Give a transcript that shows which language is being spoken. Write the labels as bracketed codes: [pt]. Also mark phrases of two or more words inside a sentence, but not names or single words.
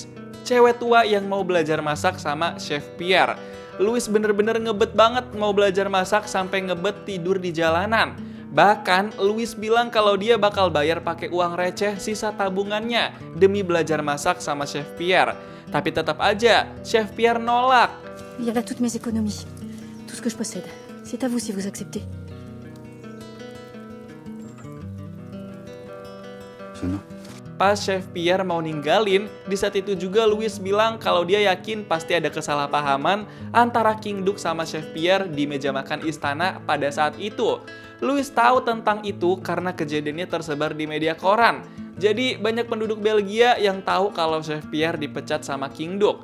[id] Cewek tua yang mau belajar masak sama Chef Pierre. Louise bener-bener ngebet banget mau belajar masak sampai ngebet tidur di jalanan. Bahkan, Louis bilang kalau dia bakal bayar pakai uang receh sisa tabungannya demi belajar masak sama Chef Pierre. Tapi tetap aja, Chef Pierre nolak. [fr] Il y a là toutes mes économies, tout ce que je possède. C'est à vous si vous acceptez. Ça non. [id] Pas Chef Pierre mau ninggalin, di saat itu juga Louis bilang kalau dia yakin pasti ada kesalahpahaman antara King Duke sama Chef Pierre di meja makan istana pada saat itu. Louis tahu tentang itu karena kejadiannya tersebar di media koran. Jadi banyak penduduk Belgia yang tahu kalau Chef Pierre dipecat sama King Duke.